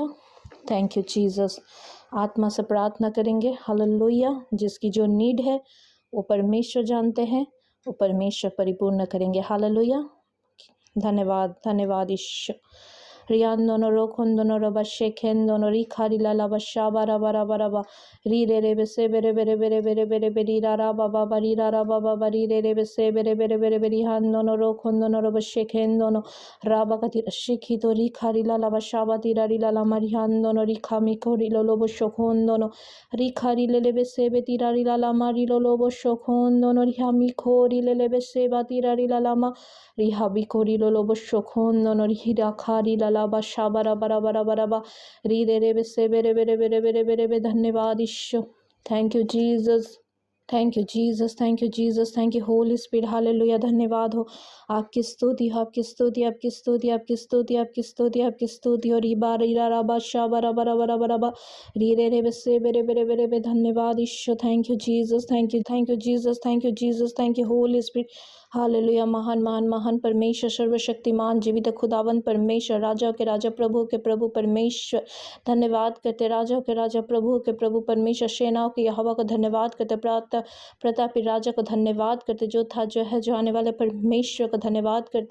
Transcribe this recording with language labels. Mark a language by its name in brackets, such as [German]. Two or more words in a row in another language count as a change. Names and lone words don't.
[English] Thank you Jesus. [Hindi] आत्मा से प्रार्थना करेंगे। हालेलुया। जिसकी जो नीड है वो परमेश्वर जानते हैं, वो परमेश्वर परिपूर्ण करेंगे। हालेलुया। धन्यवाद, धन्यवाद ईश्वर। रियान दोनों रोखन दोनों रबा शेखेन दोनों री खारी लाला बशा बारा बारा बारा बा री रे रे बेसे बेरे बेरे बेरे बेरे बेरे बेरी रा रा बाबा बरी रा रा बाबा बरी रे रे बेसे बेरे बेरे बेरे बेरी हान दोनों रोखन दोनों रबा शेखेन दोनों राबा कति शिखी तो री खारी लाला बशा बाती रा री लाला मरी हान दोनों री खामी को री लो लो शोखोन दोनों री खारी ले ले बेसे बेती रा री लाला मारी लो लो शोखोन दोनों री हामी खो री ले ले बेसे बाती रा री लाला मा रिहा बिकोरी लोलो बशोखोन दोनों रिहा खारी लाला बशा बरा बरा बरा बरा बा री रे रे बेसे बेरे बेरे बेरे बेरे बेरे बे। धन्यवाद ईश्वर। [English] Thank you Jesus, thank you Jesus, thank you Jesus, thank you Holy Spirit. [Hindi] हालेलुया। धन्यवाद हो। आपकी स्तुति हो, आपकी स्तुति, आपकी स्तुति, आपकी स्तुति, आपकी स्तुति, आपकी स्तुति। और रीबा रीरा राबा शा बरा बरा बरा बरा बा री रे रे बेसे बेरे बेरे बेरे बे। धन्यवाद ईश्वर। [English] Thank you Jesus, thank you, thank you Jesus, thank you Jesus, thank you Holy Spirit. [Hindi] हालेलुया। महान महान महान परमेश्वर, सर्वशक्तिमान जीवित खुदावन परमेश्वर, राजा के राजा, प्रभु के प्रभु परमेश्वर, धन्यवाद करते। राजा के राजा, प्रभु के प्रभु परमेश्वर, सेनाओं के यहोवा को धन्यवाद करते। प्रतापी राजा को धन्यवाद करते। जो था, जो है, जो आने वाले परमेश्वर को धन्यवाद करते।